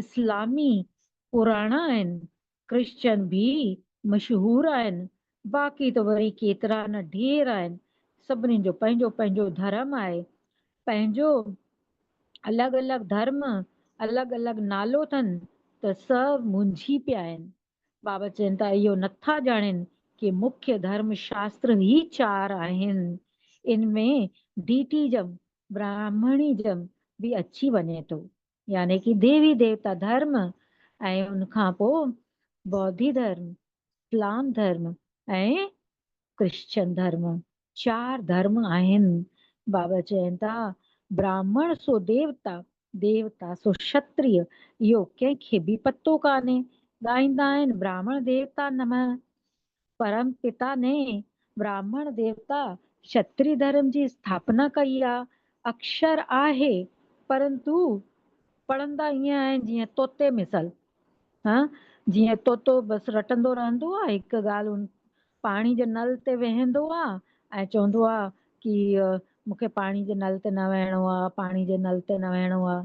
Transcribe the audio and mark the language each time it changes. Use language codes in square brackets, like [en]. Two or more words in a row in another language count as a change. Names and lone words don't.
[sd] इस्लामी पुराणा आहिनि, क्रिश्चियन बि मशहूर आहिनि, बाक़ी त वरी केतिरा न ढेर आहिनि। सभिनी जो पंहिंजो पंहिंजो धर्म आहे, पंहिंजो अलॻि अलॻि धर्म, अलॻि अलॻि नालो अथनि, त सभु मुंझी पिया आहिनि। बाबा चवनि था इहो नथा ॼाणनि कि मुख्य धर्म शास्त्र ई चार आहिनि। इनमें [en] deityism Brahminism [sd] बि अची वञे थो, यानी कि देवी देवता धर्म ऐं उनखां पोइ बौद्धी धर्म, इस्लाम धर्म ऐं क्रिश्चियन धर्म। चार धर्म आहिनि। बाबा चवनि था ब्राह्मण सो देवता, देवता सो क्षत्रिय, इहो कंहिंखे बि पतो कान्हे। ॻाईंदा आहिनि [sa] ब्राह्मण देवता नमः। [sd] परम पिता ने ब्राह्मण देवता क्षत्रिय धर्म जी स्थापना कई आहे। अक्षर आहे परंतु पढ़ंदा ईअं आहिनि जीअं तोते मिसल। हा, जीअं तोतो बसि रटंदो रहंदो आहे हिकु ॻाल्हि। उन पाणी जे नल ते वेहंदो आहे ऐं चवंदो आहे कि मूंखे पाणी जे नल ते न वेहणो आहे, पाणी जे नल ते न वेहणो आहे।